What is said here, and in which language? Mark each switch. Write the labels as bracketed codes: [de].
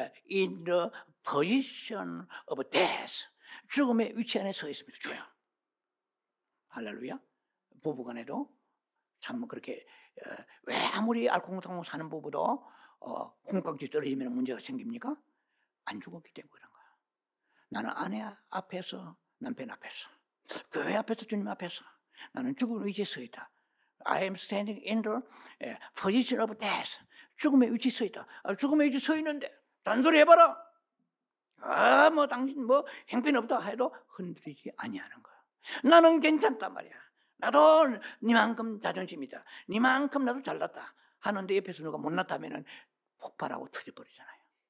[en] In the position of death. [ko] 죽음의 위치 안에 서 있습니다. 주여. 할렐루야. 부부간에도 참 그렇게 왜 아무리 알콩달콩 사는 부부도 콩깍지 떨어지면 문제가 생깁니까? 안 죽었기 때문에 그런 거야. 나는 아내 앞에서 남편 앞에서 교회 앞에서 주님 앞에서 나는 죽은 위치에 서 있다. [en] I am standing in the position of death. [ko] 죽음의 위치에 서 있다. 죽음의 위치에 서 있는데 단소리 해봐라. 당신 형편없다 해도 흔들리지 아니하는 거야. 나는 괜찮단 말이야. 나도 니만큼 자존심이다. 니만큼 나도 잘났다 하는데 옆에서 누가 못났다면 폭발하고 터져버리잖아요.